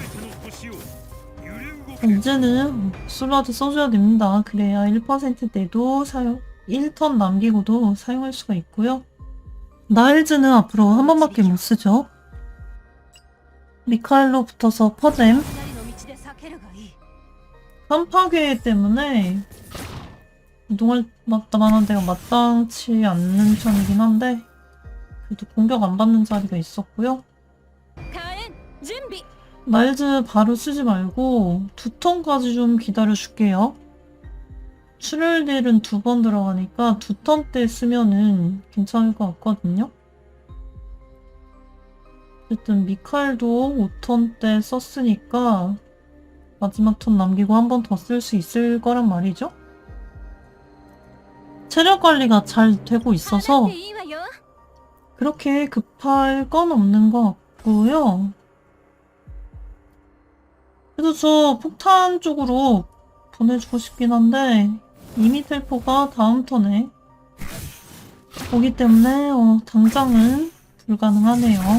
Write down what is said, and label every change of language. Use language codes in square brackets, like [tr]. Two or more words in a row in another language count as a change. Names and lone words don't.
[ko] 이제는 솔라드 써줘야 됩니다. 그래야 1%대도 1턴 남기고도 사용할 수가 있고요. 나일즈는 앞으로 한 번밖에 못 쓰죠. 미카엘로 붙어서 퍼뎀 [ja] 雷の道で避けるがいい [ko] 한파괴 때문에 이동할 만한 데가 마땅치 않는 편이긴 한데 그래도 공격 안 받는 자리가 있었고요. [ja] カレン準備 [ko] 나일즈 바로 쓰지 말고 2턴까지 좀 기다려줄게요. 출혈딜은 2번 들어가니까 2턴 때 쓰면은 괜찮을 것 같거든요. 어쨌든 미카엘도 5턴 때 썼으니까 마지막 턴 남기고 한 번 더 쓸 수 있을 거란 말이죠. 체력 관리가 잘 되고 [ja] 放 [ko] 있어서 [ja] っていいわよ [ko] 그렇게 급할 건 없는 것 같고요. 그래도 저 폭탄 쪽으로 보내주고 싶긴 한데 이미 텔포가 다음 턴에 오기 때문에 당장은 불가능하네요.